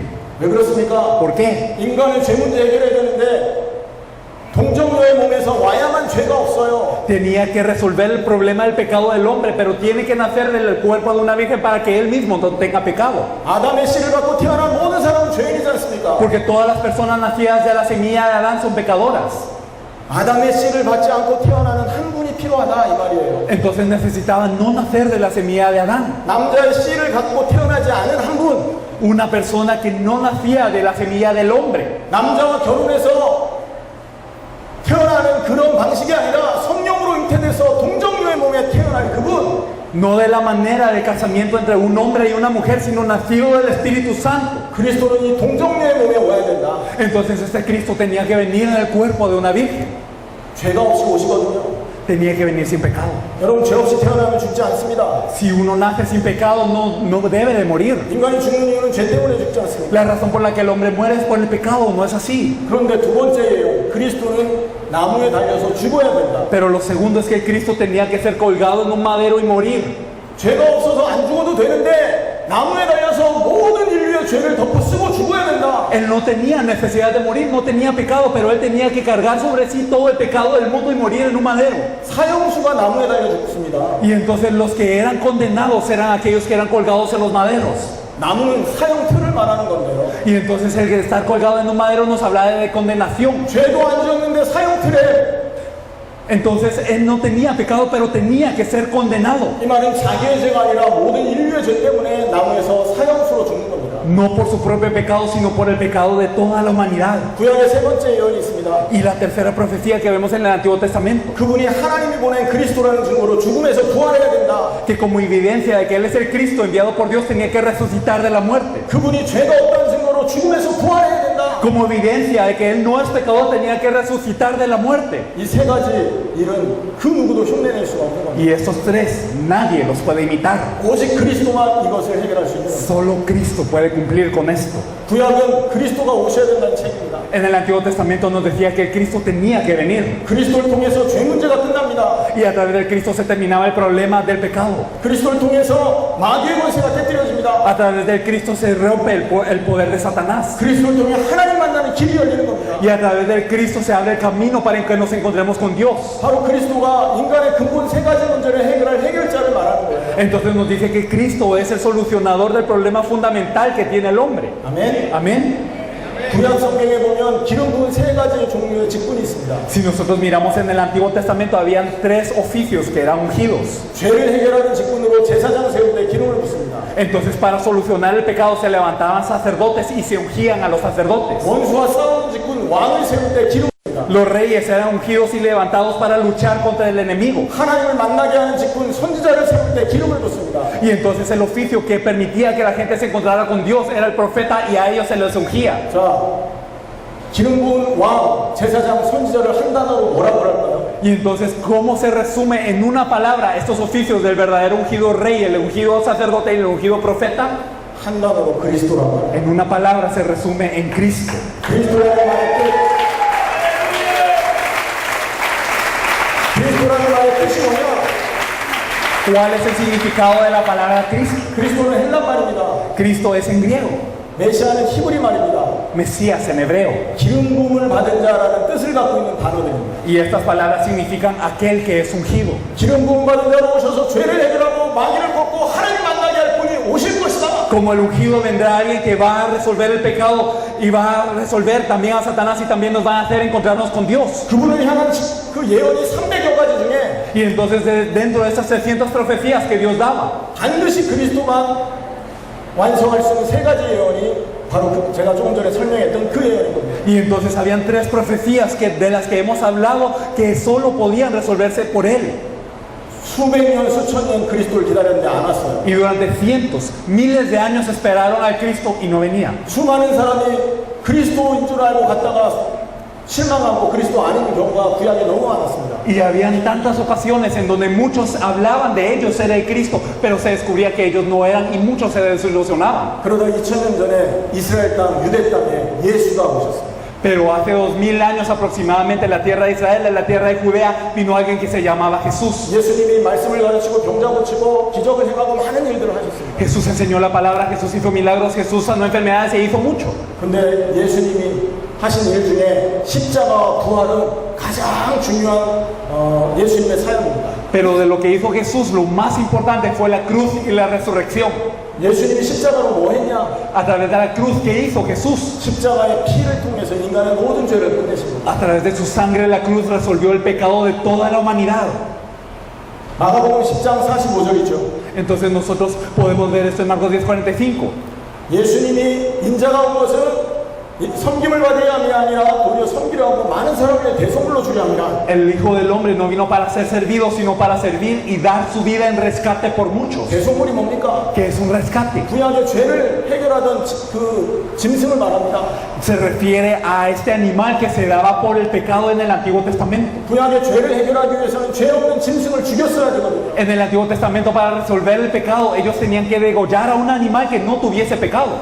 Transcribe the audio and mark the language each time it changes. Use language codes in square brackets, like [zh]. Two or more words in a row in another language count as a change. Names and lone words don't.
[ko] 왜 그렇습니까? [es] ¿Por qué? [ko] 인간의 죄 문제 해결해야 되는데 동정녀의 몸에서 와야만 죄가 없어요. [es] Tenía que resolver el problema del pecado del hombre, pero tiene que nacer del cuerpo de una virgen para que él mismo no tenga pecado. [ko] 아담의 씨를 갖고 태어난 모든 사람은 죄인이지 않습니까? [es] Porque todas las personas nacidas de la semilla de Adán son pecadoras. [ko] 아담의 씨를 받지 않고 태어나는 한 분이 필요하다 이 말이에요. [es] Entonces necesitaban no nacer de la semilla de Adán. [ko] 남자의 씨를 갖고 태어나지 않은 한 분. [es] Una persona que no nacía de la semilla del hombre. [ko] 남자와 결혼해서 태어나는 그런 방식이 아니라 성령으로 잉태돼서 동정녀의 몸에 태어난 그분, [es] No de la manera de casamiento entre un hombre y una mujer, sino nacido del Espíritu Santo. [ko] 그리스도는 이 동정녀의 몸에 와야 된다. [es] Entonces este Cristo tenía que venir en el cuerpo de una virgen. [ko] 죄가 없이 오시거든요. [es] Tenía que venir sin pecado. [ko] 여러분, 죄 없이 태어나면 죽지 않습니다. [es] Si uno nace sin pecado, no debe de morir. [ko] 인간이 죽는 이유는 죄 때문에 죽지 않습니다. [es] La razón por la que el hombre muere es por el pecado, no es así. [ko] 그런데 두 번째예요. 그리스도는 나무에 달려서 죽어야 된다. [es] Pero lo segundo es que Cristo tenía que ser colgado en un madero y morir. [ko] 죄가 없어서 안 죽어도 되는데 나무에 달려서 모든 인류의 죄를 덮어쓰고 죽어야 된다. [es] Él no tenía necesidad de morir, no tenía pecado, pero él tenía que cargar sobre sí todo el pecado del mundo y morir en un madero. [ko] 사형수가 나무에 달려 죽습니다. [es] Y entonces los que eran condenados eran aquellos que eran colgados en los maderos. [ko] 나무는 사형틀을 말하는 건데요. [es] Y entonces el que estar colgado en un madero nos habla de condenación. [ko] 죄도 안 지었는데 사형틀에, [es] Entonces él no tenía pecado, pero tenía que ser condenado. [ko] 이 말은 자기의 죄가 아니라 모든 인류의 죄 때문에 나무에서 사형수로 죽는 겁니다. [es] No por su propio pecado, sino por el pecado de toda la humanidad. [ko] 구약의 세 번째 예언이 있습니다. [es] Y la tercera profecía que vemos en el Antiguo Testamento, [ko] 그분이 하나님이 보낸 그리스도라는 증거로 죽음에서 부활해야 된다. [es] que como evidencia de que Él es el Cristo enviado por Dios, tenía que resucitar de la muerte. [ko] 그분이 죄가 없다는 증거로 죽음에서 부활해야 된다. [es] Como evidencia de que Él no es pecador, tenía que resucitar de la muerte. [ko] 이 세 가지 일은 그 누구도 흉내낼 수가 없는 겁니다. [es] Y estos tres, nadie los puede imitar. [ko] 오직 그리스도만 이것을 해결할 수 있는 겁니다. [es] Solo Cristo puede cumplir con esto. [ko] 구약은 그리스도가 오셔야 된다는 책입니다. [es] En el Antiguo Testamento nos decía que el Cristo tenía que venir. [ko] 그리스도를 통해서 죄 문제가 끝납니다. [es] Y a través del Cristo se terminaba el problema del pecado. [ko] 그리스도를 통해서 마귀의 권세가 깨뜨려집니다. [es] A través del Cristo se rompe el poder de Satanás. [ko] 그리스도를 통해 하나님 만나는 길이 열리는 겁니다. [es] Y a través del Cristo se abre el camino para que nos encontremos con Dios. [ko] 바로 그리스도가 인간의 근본 세 가지 문제를 해결할 해결자를 말하는 거예요. [es] Entonces nos dice que Cristo es el solucionador del problema fundamental que tiene el hombre. [ko] 아멘. [es] Amén. [ko] 구약 성경에 보면 기름 부은 세 가지 종류의 직분이 있습니다. [es] Si nosotros miramos en el Antiguo Testamento, habían tres oficios que eran ungidos. [ko] 죄를 해결하는 직분으로 제사장 세울 때 기름을 붓습니다. [es] Entonces, para solucionar el pecado, se levantaban sacerdotes y se ungían a los sacerdotes. [ko] 원수와 싸우는 직분, 왕을 세울 때 기름을 붓습니다. [es] Los reyes eran ungidos y levantados para luchar contra el enemigo. [ko] 하나님을 만나게 하는 직분, 선지자를 세울 때 기름을 붓습니다. [es] Y entonces el oficio que permitía que la gente se encontrara con Dios era el profeta, y a ellos se les ungía. [ko] 자, 기름 부은 왕, 제사장, 선지자를 한 단어로 뭐라고 할까요? [es] Y entonces, ¿cómo se resume en una palabra estos oficios del verdadero ungido rey, el ungido sacerdote y el ungido profeta? [ko] 한 단어로 그리스도라고. [es] En una palabra se resume en Cristo. [ko] 그리스도라는 말의 뜻. 그리스도라는 말의 뜻이 뭐냐? [es] ¿Cuál es el significado de la palabra Cristo? [ko] 그리스도는 헬라 말입니다. [es] Cristo es en griego, [ko] 메시아는 히브리 말입니다. [es] Mesías en hebreo. [ko] 기름 부음을 받은 자라는 뜻을 갖고 있는 단어들입니다. [es] Y estas palabras significan aquel que es ungido. [ko] 기름 부음 받은 자로 오셔서 죄를 해결하고 마귀를 꺾고 하나님 만나게 할 분이 오실 것이다. [es] Como el ungido vendrá alguien que va a resolver el pecado y va a resolver también a Satanás y también nos va a hacer encontrarnos con Dios. [ko] 그분을 향한 그 예언이 300여 ga지 중에 [es] Y entonces dentro de estas 300 profecías que Dios daba, [ko] 반드시 그리스도만 완성할 수 있는 세 가지 예언이 바로 제가 조금 전에 설명했던 그 예언인 겁니다. [es] y entonces habían tres profecías de las que hemos hablado que solo podían resolverse por Él. [ko] 수백 년, 수천 년 그리스도를 기다렸는데 안 왔어요. [es] Y durante cientos, miles de años esperaron al Cristo y no venía. [ko] 수많은 사람이 그리스도인 줄 알고 갔다가 실망하고 그리스도 아닌 경우가 구약에 너무 많았습니다. [es] Y habían tantas ocasiones en donde muchos hablaban de ellos ser el Cristo, pero se descubría que ellos no eran y muchos se desilusionaban. [ko] 그러다 2000년 전에 이스라엘 땅, 유대 땅에 예수가 오셨습니다. [es] Pero hace 2000 años aproximadamente en la tierra de Israel, en la tierra de Judea, vino alguien que se llamaba Jesús. [ko] 예수님이 말씀을 가르치고 병자 고치고 기적을 행하고 많은 일들을 하셨습니다. [es] Jesús enseñó la palabra, Jesús hizo milagros, Jesús sanó enfermedades e hizo mucho. [ko] 근데 예수님이 하신 일 중에 십자가와 부활은 가장 중요한 예수님의 사역입니다. [es] Pero de lo que hizo Jesús, lo más importante fue la cruz y la resurrección. [ko] 예수님이 십자가로 뭐 했냐? [es] A través de la cruz, ¿qué hizo Jesús? [ko] 십자가의 피를 통해서 인간의 모든 죄를 끝내신 겁니다. [es] A través de su sangre, la cruz resolvió el pecado de toda la humanidad. [ko] 마가복음 10장 45절이죠. [es] Entonces nosotros podemos ver esto en Marcos 10:45. [ko] 예수님이 인자가 온 것은 이 섬김을 받아야 함이 아니라 도리어 섬기려 하고 많은 사람에게 대선물로 주려 함이라. [es] El Hijo del Hombre no vino para ser servido, sino para servir y dar su vida en rescate por muchos. [ko] 대선물이 뭡니까? [es] ¿Qué es un rescate? [ko] 구약의 죄를 해결하던 그 짐승을 말합니다. [es] Se refiere a este animal que se daba por el pecado en el Antiguo Testamento. [ko] 구약의 죄를 해결하기 위해서는 죄 없는 짐승을 죽였어야 되거든요. [es] En el Antiguo Testamento, para resolver el pecado, ellos tenían que degollar a un animal que no tuviese pecado.